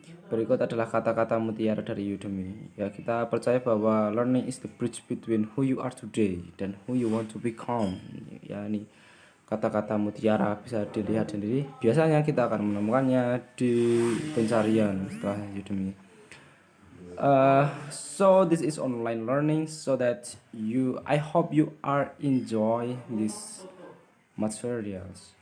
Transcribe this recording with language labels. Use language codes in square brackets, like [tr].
[id] Berikut adalah kata-kata mutiara dari Udemy. Ya, kita percaya bahwa [en] learning is the bridge between who you are today [id] dan [en] who you want to become. [id] Ya, ini kata-kata mutiara bisa dilihat sendiri. Biasanya kita akan menemukannya di pencarian setelah Udemy. [en] So this is online learning, so that I hope you are enjoy this materials.